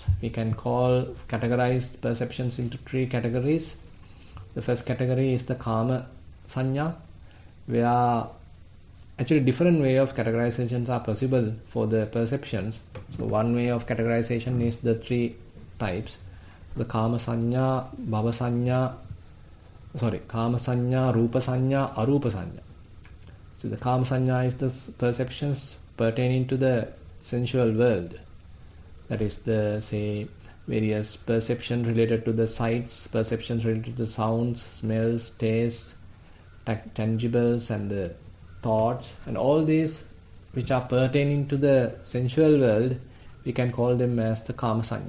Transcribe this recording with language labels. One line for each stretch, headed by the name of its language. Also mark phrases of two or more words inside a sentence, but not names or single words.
English: We can categorize perceptions into 3 categories. The first category is the
Pali: Kama Sanya,
English: where actually different way of categorizations are possible for the perceptions. So one way of categorization is the 3 types.
Pali: The Kama Sanya, Bhava Sanya, Kama Sanya, Rupa Sanya, Arupa Sanya.
English: So the
Pali: Kama Sanya
English: is the perceptions pertaining to the sensual world. That is the, say, various perceptions related to the sights, perceptions related to the sounds, smells, tastes, tangibles, and the thoughts, and all these which are pertaining to the sensual world, we can call them as the
Pali: Kama Sanya.